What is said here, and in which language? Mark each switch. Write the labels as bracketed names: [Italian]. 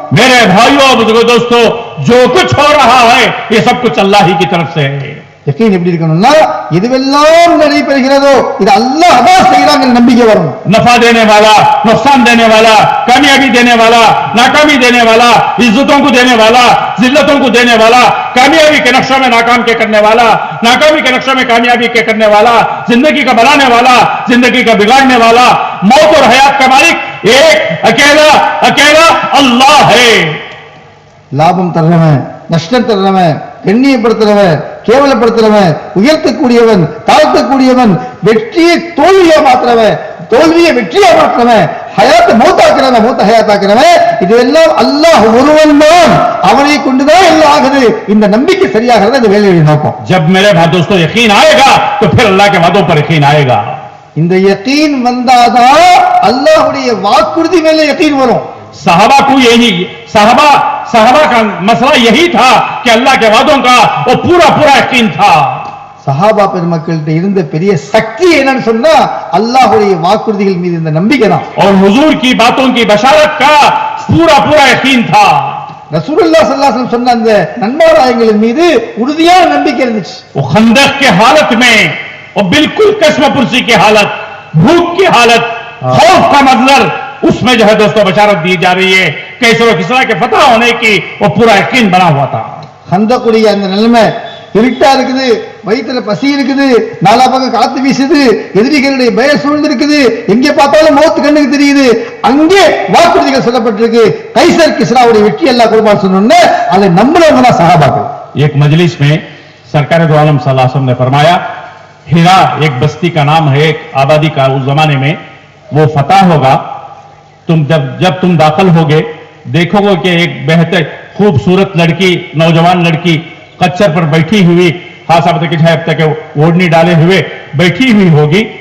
[Hindi] मेरे भाइयों और बुजुर्गों दोस्तों जो कुछ हो रहा है ये सब कुछ अल्लाह ही की तरफ से है। [Tamil] யகீன் எப்படி இருக்கணும்னா இதுவெல்லாம் நடைபெறுகிறதோ இது அல்லாஹ் தான் செய்றாங்கன்னு நம்பிக்கை வரணும். [Hindi] नफा देने वाला, नुकसान देने वाला, कामयाबी देने वाला, नाकामी देने वाला, इज्जतों को देने वाला, जिल्लतों को देने वाला, कामयाबी के नक्शे में नाकाम के करने वाला, नाकामी के नक्शे में कामयाबी के करने वाला, जिंदगी का बनाने वाला, जिंदगी का बिगाड़ने वाला, मौत और हयात का मालिक एक अकेला अकेला अल्लाह है। [Tamil] லாபம் தர்றவன், நஷ்டம் தர்றவன், கண்ணியப்படுத்துறவன், கேவலப்படுத்துறவன், உயர்த்தக்கூடியவன், தாழ்த்தக்கூடியவன், வெற்றியை தோல்வியா மாத்துறவன், தோல்வியை வெற்றியா மாத்துறவன், ஹயாத்தை மௌத்தாக்குறவன், மௌத்த ஹயாத்தாக்குறவன், இதெல்லாம் அல்லாஹ் ஒருவன் தான். அவனை கொண்டுதான் எல்லாம் ஆகுது. இந்த நம்பிக்கை சரியாகிறது இந்த வேலையை நோக்கம். [Hindi] जब मेरे भाई दोस्तों यकीन आएगा तो फिर अल्लाह के वादों पर यकीन आएगा। [Tamil] இந்த யகீன் வந்தாதான் அல்லாஹ்வுடைய வாக்குறுதி மேல யகீன் வரும். [Hindi] साहबा को यही साहबा का मसला यही था कि अल्लाह के वादों का वो पूरा पूरा यकीन था। [Tamil] சஹாபா பெருமக்கள்கிட்ட இருந்த பெரிய சக்தி என்னன்னு சொன்னா அல்லாஹ்வுடைய வாக்குறுதிகள் மீது இந்த நம்பிக்கை தான். [Hindi] और हुजूर की बातों की बशारत का पूरा पूरा यकीन था। [Tamil] ரசூலுல்லாஹ் ஸல்லல்லாஹு அலைஹி வஸல்லம் சொன்ன அந்த நன்மாராயங்களின் மீது உறுதியான நம்பிக்கை இருந்துச்சு. [Hindi] वो खंदक के हालत में और बिल्कुल कसमपुरसी की हालत, भूख की हालत, खौफ का मंजर, उसमें जो है दोस्तों बशारत दी जा रही है कैसर किसरा के फतह होने की वो पूरा यकीन बना हुआ था। [Tamil] ஹந்தக்குடைய அந்த நிலைமை இருட்டா இருக்குது, வயிற்றுல பசி இருக்குது, நாலா பக்கம் காத்து வீசுது, எதிரிகளுடைய பய சூழ்ந்து இருக்குது, எங்கே பார்த்தாலும் மௌத் கண்ணுக்கு தெரியுது. அங்கே வாக்குறுதிகள் சொல்லப்பட்டிருக்கு, கைசர் கிஸ்ராவுடைய வெற்றி அல்லாஹ் கொடுப்பான்னு சொன்னோன்னே அதை நம்பினவங்க தான் சஹாபாக்கள். [Hindi] एक मजलिस में सरकार दो आलम सल्लल्लाहु अलैहि वसल्लम ने फरमाया हिरा एक बस्ती का नाम है, एक आबादी का, उस जमाने में वो फतह होगा। तुम जब तुम दाखिल होगे देखोगे कि एक बेहतर खूबसूरत लड़की, नौजवान लड़की कच्चर पर बैठी हुई, खास अब तक ओढ़नी डाले हुए बैठी हुई होगी।